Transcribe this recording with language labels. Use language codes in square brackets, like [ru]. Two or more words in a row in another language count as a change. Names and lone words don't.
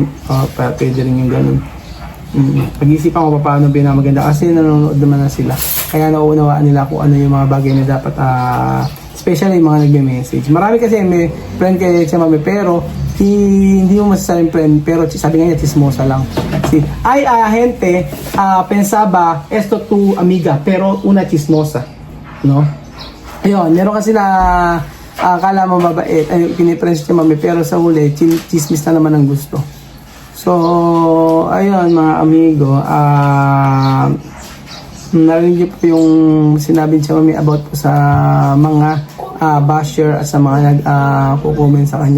[tl] Pwede rin yung gano'n. Pag-iisipan ko paano maganda kasi nanonood naman na sila. Kaya nauunawaan nila kung ano yung mga bagay na dapat especially yung mga nagme-message. Marami kasi may friend kay Tia Mami pero hindi mo masasabing friend pero sabi nga niya chismosa lang. [es] Gente pensaba esto tu amiga pero una chismosa, no? [tl] Ayun, meron kasi na akala mo mabait, pinipress si Mami pero sa huli chismis na naman ang gusto. So ayun mga amigo, narinig niyo po yung sinabi ni Mami about po sa mga basher at sa mga nag-comment sa kanya.